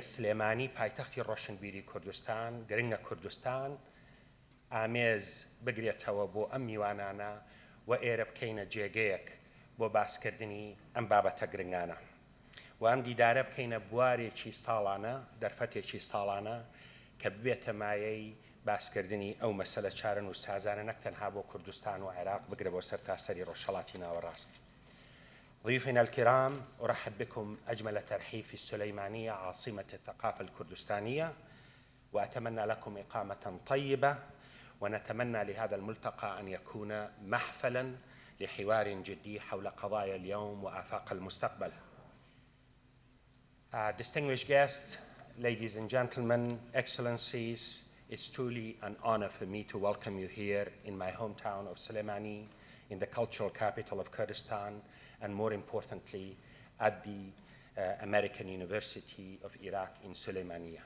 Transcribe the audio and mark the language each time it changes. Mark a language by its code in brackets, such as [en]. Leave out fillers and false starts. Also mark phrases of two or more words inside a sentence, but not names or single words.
[ckb] سلێمانی پایتەختی ڕۆشنبیری کوردستان گرنگە کوردستان ئامێز بگرێتەوە بۆ ئەم میوانانە و ئێرە بکەینە جێگەیەک بۆ باسکردنی ئەم بابەتە گرنگانە و ئەم دیدارە بکەینە بوارێکی ساڵانە دەرفەتێکی ساڵانە کە ببێتە مایەی باسکردنی ئەو مەسەلە چارەن و سازانە نەک تەنها بۆ کوردستان و عێراق بگرە بۆ سەرتاسەری ڕۆژهەڵاتی ناوەڕاست. [ar] ضيوفنا الكرام، أرحب بكم أجمل ترحيب في السليمانية عاصمة الثقافة الكردستانية، وأتمنى لكم إقامة طيبة، ونتمنى لهذا الملتقى أن يكون محفلا لحوار جدي حول قضايا اليوم وآفاق المستقبل. [en] Distinguished guests, ladies and gentlemen, excellencies, it's truly an honor for me to welcome you here in my hometown of Slêmanî, in the cultural capital of Kurdistan, and more importantly, at the American University of Iraq in Slêmanî.